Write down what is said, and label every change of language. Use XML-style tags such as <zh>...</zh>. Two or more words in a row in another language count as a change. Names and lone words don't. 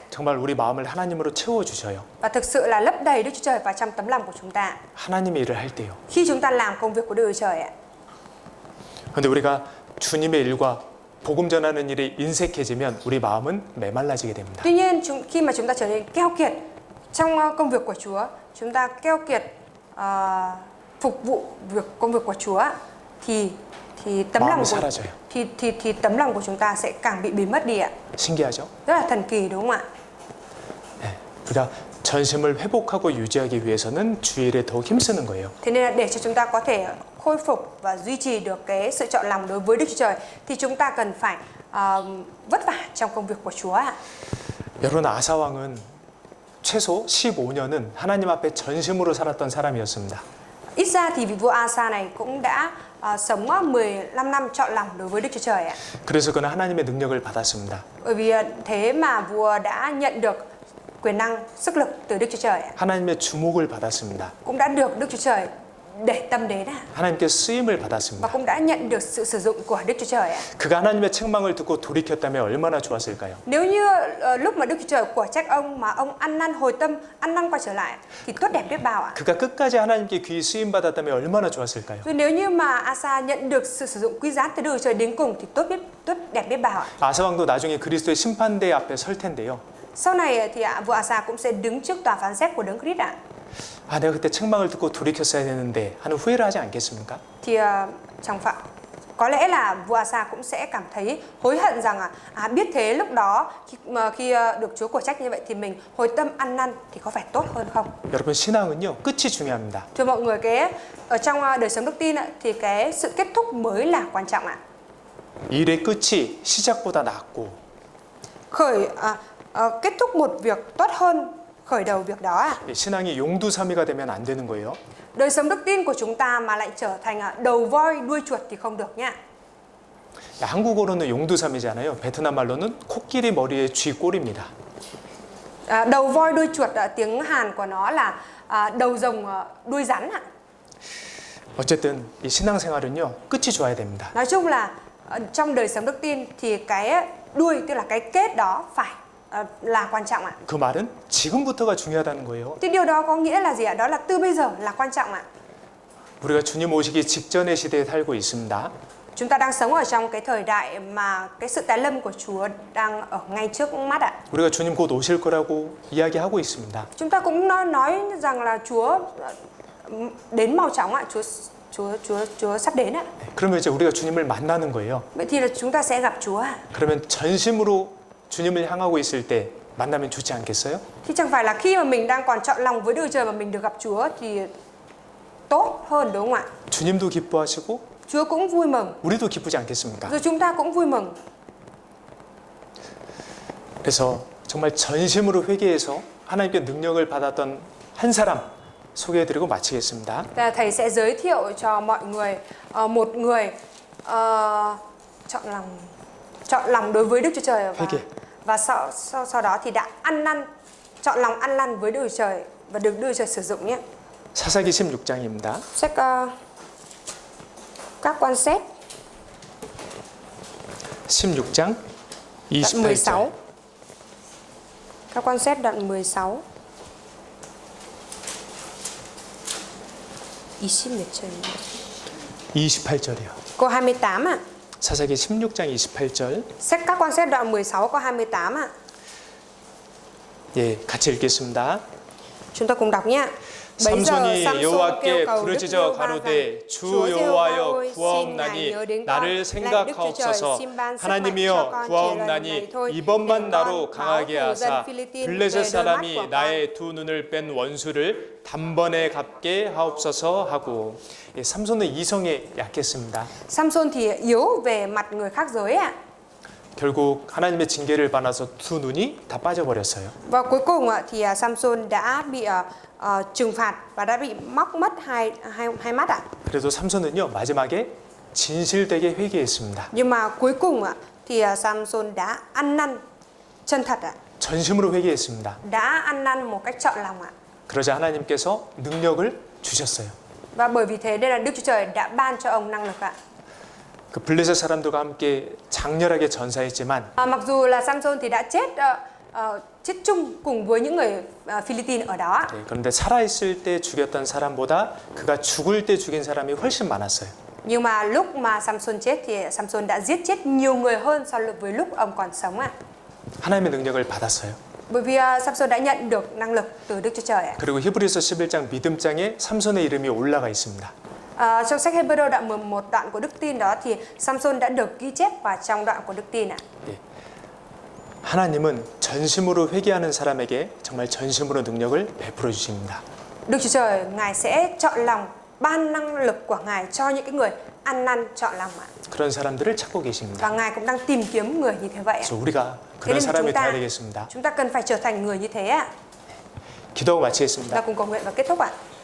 <ko>정말 우리 마음을 하나님으로 채워 주셔요.</ko> <vi>Và thực sự là lấp đầy Đức Chúa Trời vào trong tấm lòng của chúng ta.</vi> <ko>하나님의 일을 할 때요.</ko> <vi>Khi chúng ta làm công việc của Đức Chúa Trời ạ.</vi> <ko>그런데 우리가 주님의 일과 복음 전하는 일에 인색해지면 우리 마음은 메말라지게 됩니다.</ko> <vi>Tuy nhiên khi mà chúng ta trở nên keo kiệt trong công việc của Chúa, chúng ta keo kiệt phục vụ công việc của Chúa thì tấm lòng của thì tấm lòng của chúng ta sẽ càng bị biến mất đi ạ.</vi> <ko>신기하죠?</ko> <vi>Rất là thần kỳ đúng không ạ?</vi> <ko>네, 우리가 전심을 회복하고 유지하기 위해서는 주일에 더 힘쓰는 거예요.</ko> <vi>Thế nên là để cho chúng ta có thể khôi phục và duy trì được cái sự chọn lòng đối với Đức Chúa Trời thì chúng ta cần phải vất vả trong công việc của Chúa ạ.</vi> <ko>여러분 아사 왕은 최소 15년은 하나님 앞에 전심으로 살았던 사람이었습니다.</ko> <vi>Ít ra thì vị vua Asa này cũng đã sống 15 năm chọn lòng đối với Đức Chúa Trời ạ.</vi> <ko>그래서 그는 하나님의 능력을 받았습니다.</ko> <vi>Bởi vì thế mà vua đã nhận được quyền năng, sức lực từ Đức Chúa Trời ạ.</vi> <ko>하나님의 주목을 받았습니다.</ko> <vi>Cũng đã được Đức Chúa Trời để tâm đến ạ.</vi> <ko>하나님께 쓰임을</ko> <vi>Và</vi> <ko>받았습니다.</ko> <vi>cũng đã nhận được sự sử dụng của Đức Chúa Trời ạ.</vi> <ko>그가 하나님의 책망을 듣고 돌이켰다면 얼마나 좋았을까요?</ko> <vi>Nếu như lúc mà Đức Chúa Trời của trách ông mà ông ăn năn hồi tâm, ăn năn quay trở lại thì tốt đẹp biết bao ạ.</vi> <ko>그가 끝까지 하나님께 귀히 쓰임 받았다면 얼마나 좋았을까요?</ko> <vi>Rồi nếu như mà Asa nhận được sự sử dụng quý giá từ Đức Chúa Trời đến cùng thì tốt đẹp biết bao ạ.</vi> <ko>아사 왕도 나중에 그리스도의 심판대 앞에 설 텐데요.</ko> <vi>Sau này thì vua Asa cũng sẽ đứng trước tòa phán xét của Đấng Christ ạ.</vi> <ko>아, 내가 그때 책망을 듣고 돌이켰어야 되는데 하는 후회를 하지 않겠습니까?</ko> <vi>Thì trong phạm có lẽ là vua Asa cũng sẽ cảm thấy hối hận rằng biết thế lúc đó khi được Chúa của trách như vậy thì mình hồi tâm ăn năn thì có phải tốt hơn không?</vi> <ko>여러분 신앙은요 끝이 중요합니다.</ko> <vi>Thưa mọi người, cái ở trong đời sống đức tin thì cái sự kết thúc mới là quan trọng ạ.</vi> <ko>일의 끝이 시작보다 낫고</ko> <vi>Kết thúc một việc tốt hơn khởi đầu việc đó ạ.</vi> <ko>신앙이 용두사미가 되면 안 되는 거예요.</ko> <vi>Đời sống đức tin của chúng ta mà lại trở thành đầu voi đuôi chuột thì không được nha.</vi> <ko>한국어로는 용두사미잖아요. 베트남 말로는 코끼리 머리에 쥐 꼴입니다.</ko> <vi>Đầu voi đuôi chuột, tiếng Hàn của nó là đầu rồng đuôi rắn ạ.</vi> <ko>어쨌든 이 신앙생활은요 끝이 좋아야 됩니다.</ko> <vi>Nói chung là trong đời sống đức tin thì cái đuôi, tức là cái kết đó phải là quan trọng ạ.</vi> <ko>그 말은 지금부터가 중요하다는 거예요.</ko> <vi>Thì điều đó có nghĩa là gì ạ? Đó là từ bây giờ là quan trọng ạ.</vi> <ko>우리가 주님 오시기 직전의 시대에 살고 있습니다.</ko> <vi>Chúng ta đang sống ở trong cái thời đại mà cái sự tái lâm của Chúa đang ở ngay trước mắt ạ.</vi> <ko>우리가 주님 곧 오실 거라고 이야기하고 있습니다.</ko> <vi>Chúng ta cũng nói rằng là Chúa đến mau chóng ạ. Chúa sắp đến ạ.</vi> <ko>그러면 이제 우리가 주님을 만나는 거예요.</ko> <vi>Vậy thì là chúng ta sẽ gặp Chúa ạ.</vi> <ko>그러면 전심으로 주님을 향하고 있을 때 만나면 좋지 않겠어요?</ko> <vi>Thì chẳng phải là khi mà mình đang còn chọn lòng với Đức Chúa Trời mà mình được gặp Chúa thì tốt hơn, đúng không ạ?</vi> <ko>주님도 기뻐하시고</ko> <vi>Chúa cũng vui mừng,</vi> <ko>우리도 기쁘지 않겠습니까?</ko> <vi>rồi chúng ta cũng vui mừng.</vi> <ko>그래서 정말 전심으로 회개해서 하나님께 능력을 받았던 한 사람 소개해드리고 마치겠습니다.</ko> <vi>Thầy sẽ giới thiệu cho mọi người một người chọn lòng đối với Đức Chúa Trời và sau đó thì đã chọn lòng ăn năn với Đức Chúa Trời và được Đức Chúa Trời sử dụng nhé.</vi> <ko>사사기 16장입니다.</ko> <vi>Sách các quan xét</vi> <ko>16장</ko> <vi>đoạn</vi> <ko>28절.</ko> <vi>16. Các quan xét đoạn 16.</vi> <ko>28절이요.</ko> <vi>Câu 28 ạ.</vi> <ko>사사기 16장 28절.</ko> <vi>Sách các quan xét đoạn 16 câu 28 ạ.</vi> <ko>예, 같이 읽겠습니다.</ko> <vi>Chúng ta cùng đọc nhé. Bấy giờ</vi> <ko>삼손이</ko> <vi>Samson</vi> <ko>여호와께</ko> <vi>kêu cầu Đức</vi> <ko>부르짖어</ko> <vi>Giê-hô-va</vi> <ko>가로되 주</ko> <vi>Chúa Giê-hô-va</vi> <ko>여호와여</ko> <vi>ơi, xin Ngài</vi> <ko>구하옵나니</ko> <vi>nhớ đến con.</vi> <ko>나를</ko> <vi>Lạy Đức Chúa Trời,</vi> <ko>생각하옵소서.</ko> <vi>xin ban sức mạnh cho</vi> <ko>하나님이여</ko> <vi>con chỉ lần</vi> <ko>구하옵나니</ko> <vi>này thôi.</vi> <ko>이번만</ko> <vi>Để</vi> <ko>나로</ko> <vi>con</vi> <ko>강하게</ko> <vi>báo thù dân</vi> <ko>하사</ko> <vi>Philippines</vi> <ko>블레셋</ko> <vi>về đôi mắt</vi> <ko>사람이</ko> <vi>của con.</vi> <ko>나의 두 눈을 뺀 원수를 단번에 갚게 하옵소서 하고. 예, 삼손은 이성에 약했습니다.</ko> <vi>Samson thì yếu về mặt người khác giới ạ.</vi> <ko>결국 하나님의 징계를 받아서 두 눈이 다 빠져버렸어요.</ko> <vi>Và cuối cùng thì Samson đã bị trừng phạt và đã bị móc mất hai mắt ạ.</vi> <ko>그래도 삼손은요 마지막에 진실되게 회개했습니다.</ko> <vi>Nhưng mà cuối cùng thì Samson đã ăn năn chân thật ạ.</vi> <ko>전심으로 회개했습니다.</ko> <vi>Đã ăn năn một cách trọn lòng ạ.</vi> <ko>그러자 하나님께서 능력을 주셨어요.</ko> <vi>Và bởi vì thế nên là Đức Chúa Trời đã ban cho ông năng lực ạ.</vi> <ko>그 블레셋 사람들과 함께 장렬하게 전사했지만</ko> <vi>Mặc dù là Samson thì đã chết chung cùng với những người Philippines ở đó.</vi> <ko>네, 그런데 살아있을 때 죽였던 사람보다 그가 죽을 때 죽인 사람이 훨씬 많았어요.</ko> <vi>Nhưng mà lúc mà Samson chết thì Samson đã giết chết nhiều người hơn so với lúc ông còn sống ạ.</vi> <ko>하나님의 능력을 받았어요.</ko> <vi>Bởi vì Samson đã nhận được năng lực từ Đức Chúa Trời ạ.</vi> <ko>그리고 히브리서 11장 믿음장에 삼손의 이름이 올라가 있습니다.</ko> <vi>Trong sách Hebrew đoạn 11 đoạn của Đức Tin đó thì Samson đã được ghi chép vào trong đoạn của Đức Tin ạ.</vi> <ko>네. 하나님은 전심으로 회개하는 사람에게 정말 전심으로 능력을 베풀어 주십니다.</ko> <vi>Đức Chúa Trời Ngài sẽ chọn lòng ban năng lực của Ngài cho những cái người ăn năn chọn lòng ạ.</vi> <ko>그런 사람들을 찾고 계십니다.</ko> <vi>Và Ngài cũng đang tìm kiếm người như thế vậy ạ.</vi> <ko>그래서 우리가</ko> <vi>Thế</vi> <ko>그런</ko> <vi>nên</vi> <ko>사람이 되어야 되겠습니다.</ko> <vi>chúng ta cần phải trở thành người như thế ạ.</vi> <ko>기도하고</ko> <vi>Ta</vi> <ko>마치겠습니다.</ko> <vi>cùng cầu nguyện và kết thúc ạ.</vi>